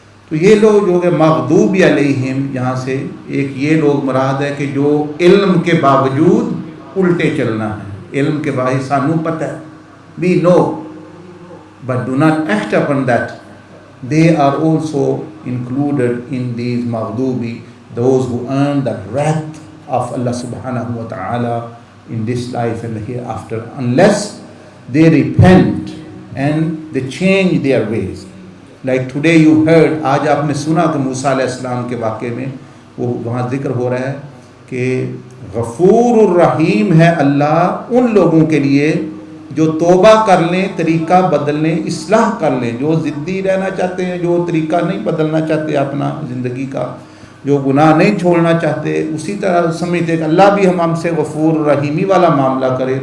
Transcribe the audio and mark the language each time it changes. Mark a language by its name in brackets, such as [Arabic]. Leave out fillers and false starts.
[Urdu] تو یہ لوگ جو کہ مغضوب علیہم، یہاں سے ایک یہ لوگ مراد ہے کہ جو علم کے باوجود الٹے چلنا ہے، علم کے باوجود سانو پتہ ہے، [English] we know but do not act upon that، they are also included in these maghdubi، those who earn the wrath of Allah subhanahu wa ta'ala in this life and hereafter, unless they repent and they change their ways. Like today you heard, [Urdu] آج آپ نے سنا کہ موسیٰ علیہ السلام کے واقعے میں وہ وہاں ذکر ہو رہا ہے کہ غفور الرحیم ہے اللہ ان لوگوں کے لیے جو توبہ کر لیں، طریقہ بدل لیں، اصلاح کر لیں، جو ضدی رہنا چاہتے ہیں، جو طریقہ نہیں بدلنا چاہتے اپنا زندگی کا، جو گناہ نہیں چھوڑنا چاہتے، اسی طرح سمجھتے کہ اللہ بھی ہم سے غفور رحیمی والا معاملہ کرے.